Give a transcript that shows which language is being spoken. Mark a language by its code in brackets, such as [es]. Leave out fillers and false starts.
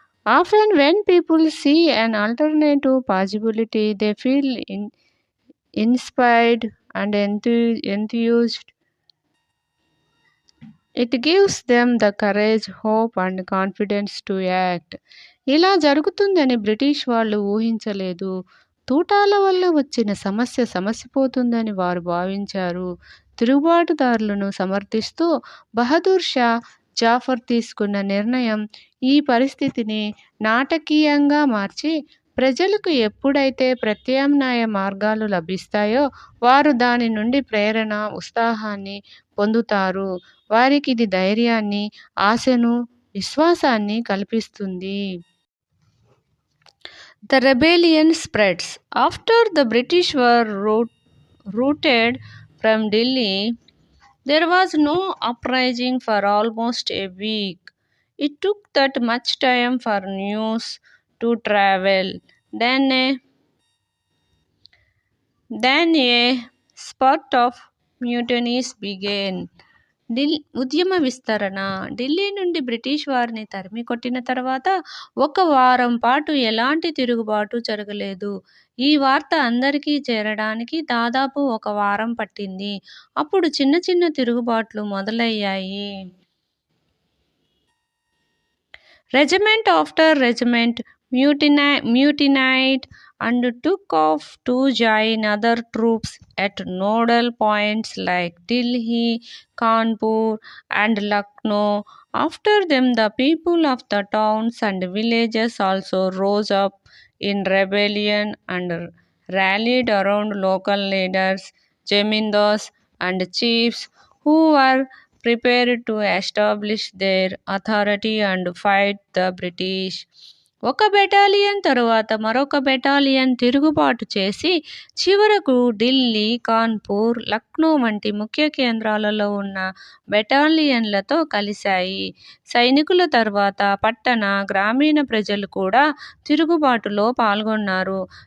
[en] Often, when people see an alternative possibility, they feel inspired and enthused. It gives them the courage, hope and confidence to act. [te] ఇలా జరుగుతుందని British వాళ్ళు ఊహించలేదు. తూటాల వల్ల వచ్చిన సమస్య పోతుందని వారు భావించారు. తిరుగుబాటుదారులను సమర్థిస్తూ బహదూర్ షా జాఫర్ తీసుకున్న నిర్ణయం ఈ పరిస్థితిని నాటకీయంగా మార్చి ప్రజలకు ఎప్పుడైతే ప్రత్యామ్నాయ మార్గాలు లభిస్తాయో వారు దాని నుండి ప్రేరణ, ఉత్సాహాన్ని పొందుతారు. వారికిది ధైర్యాన్ని, ఆశను, విశ్వాసాన్ని కల్పిస్తుంది. [en] The rebellion spreads. After the British were routed from Delhi, there was no uprising for almost a week. It took that much time for news to travel. Then a spurt of mutinies began. [te] ఉద్యమ విస్తరణ. ఢిల్లీ నుండి British వారిని తరిమి కొట్టిన తర్వాత 1 వారం పాటు ఎలాంటి తిరుగుబాటు జరగలేదు. ఈ వార్త అందరికీ చేరడానికి దాదాపు 1 వారం పట్టింది. అప్పుడు చిన్న చిన్న తిరుగుబాట్లు మొదలయ్యాయి. [en] Regiment after regiment mutinied and took off to join other troops at nodal points like Delhi, Kanpur and Lucknow. After them, the people of the towns and villages also rose up in rebellion and rallied around local leaders, zemindars and chiefs who were prepared to establish their authority and fight the British. [te] ఒక battalion తరువాత మరొక battalion తిరుగుబాటు చేసి చివరకు ఢిల్లీ, కాన్పూర్, లక్నో వంటి ముఖ్య కేంద్రాలలో ఉన్న బెటాలియన్లతో కలిశాయి. సైనికుల తర్వాత పట్టణ, గ్రామీణ ప్రజలు కూడా తిరుగుబాటులో పాల్గొన్నారు.